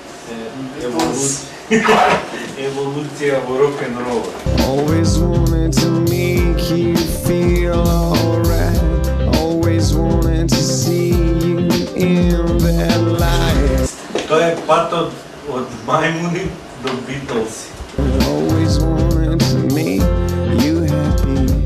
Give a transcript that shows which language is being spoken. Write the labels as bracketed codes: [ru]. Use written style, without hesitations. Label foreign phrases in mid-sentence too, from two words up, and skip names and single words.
[mk] Еволюција во рок-н-рол. [en] Always wanted to make you feel alright. Always wanted to see you in that light. [mk] Тоа е патот од мајмуни до Битлси. [en] Always wanted to make you happy.